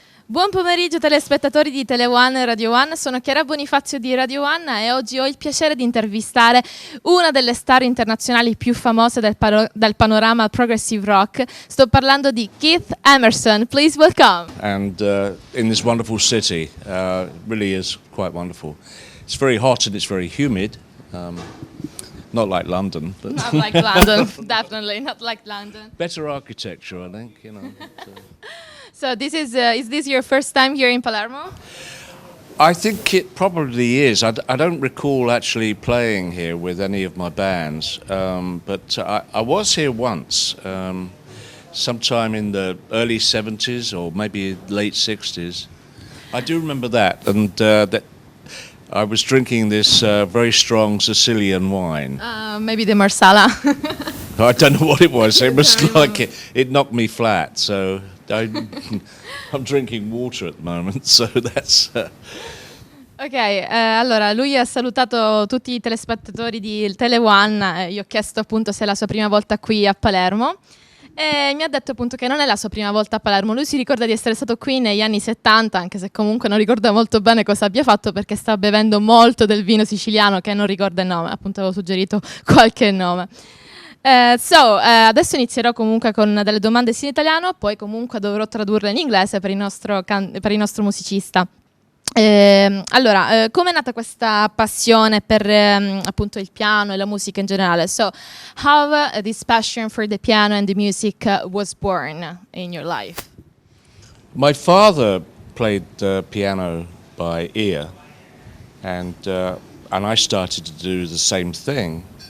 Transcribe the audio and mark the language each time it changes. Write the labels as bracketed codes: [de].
[it] Buon pomeriggio telespettatori di TeleOne e RadioOne, sono Chiara Bonifazio di RadioOne e oggi ho il piacere di intervistare una delle star internazionali più famose del panorama progressive rock. Sto parlando di Keith Emerson, [en] please welcome. And in this wonderful city, really is quite wonderful. It's very hot and it's very humid, not like London. But Not like London, definitely, not like London. better architecture, I think, you know. So this is this your first time here in Palermo? I think it probably is. I don't recall actually playing here with any of my bands, but I was here once, sometime in the early 70s or maybe late 60s. I do remember that, and that I was drinking this very strong Sicilian wine. Maybe the Marsala. I don't know what it was. It was like it knocked me flat, so I'm drinking water at the moment, so that's... [it] Ok, allora lui ha salutato tutti i telespettatori di TeleOne, gli ho chiesto appunto se è la sua prima volta qui a Palermo e mi ha detto appunto che non è la sua prima volta a Palermo, lui si ricorda di essere stato qui negli anni 70, anche se comunque non ricorda molto bene cosa abbia fatto perché sta bevendo molto del vino siciliano che non ricorda il nome, appunto avevo suggerito qualche nome. Adesso inizierò comunque con delle domande in italiano, poi comunque dovrò tradurle in inglese per il nostro musicista. Allora, come è nata questa passione per appunto il piano e la musica in generale? [en] So, how this passion for the piano and the music was born in your life? My father played piano by ear, and I started to do the same thing.